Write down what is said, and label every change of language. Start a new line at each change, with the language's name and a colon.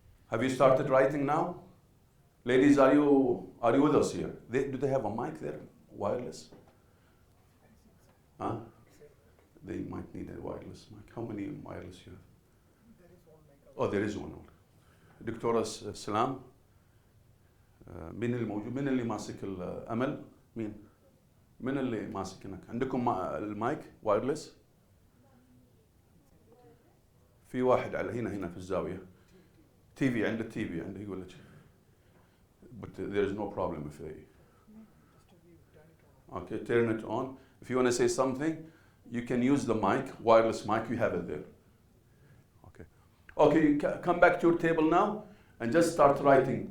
English: Have you started writing now? Ladies, are you with us here? Do they have a mic there? Wireless? Huh? They might need a wireless mic. How many wireless you have? Oh, there is one.
Arabic: دكتورة سلام مين اللي موجود؟ مين اللي ماسك الأمل؟ مين؟ مين اللي ماسك هناك؟ عندكم المايك وايرلس؟ في واحد على هنا في الزاوية. تي في عنده يقول لك.
English: But there is no problem if they. Okay, turn it on. If you want to say something, you can use the mic, wireless mic. You have it there. Okay, come back to your table now and just start writing.